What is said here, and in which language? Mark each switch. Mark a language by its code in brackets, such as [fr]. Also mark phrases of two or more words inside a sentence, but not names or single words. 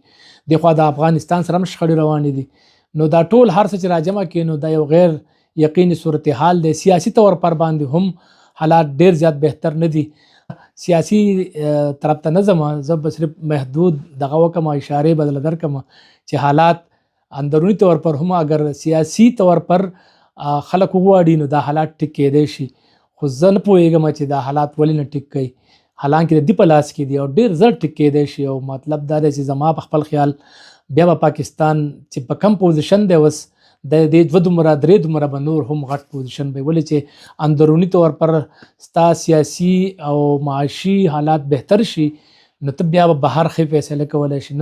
[ps] دخوا د افغانستان سره هم شخړې روانې دي نو دا ټول هر څه چې راجمع کړي نو دا یو غیر یقیني صورتحال دی. [ur] سیاسی طور پر [ps] باندې هم حالات ډیر زیات بهتر نه دي. سیاسی طرف ته نه ځم، زه به صرف محدود دغه وکم اشارې بدله درکم چې حالات [ur] اندرونی طور پر [ps] هم اگر [ur] سیاسی طور پر [ps] خلک وغواړي نو دا حالات ټیک کېدای شي، خو زه نه پوهېږم چې دا حالات ولې نه ټیک کوي، حالانکه د دې په لاس کې دي او ډیر زر ټیک کېدای شي. او مطلب دا دی چې زما په خپل خیال بیا به پاکستان چې په کم پوزیشن دی اوس د دې دومره درې دومره به نور هم غټ پوزیشن به ولې چې [ur] اندرونی طور پر [ps] ستا سیاسي او معاشي حالات بهتر شي نو ته بیا به بهر ښې فیصله کولی شي.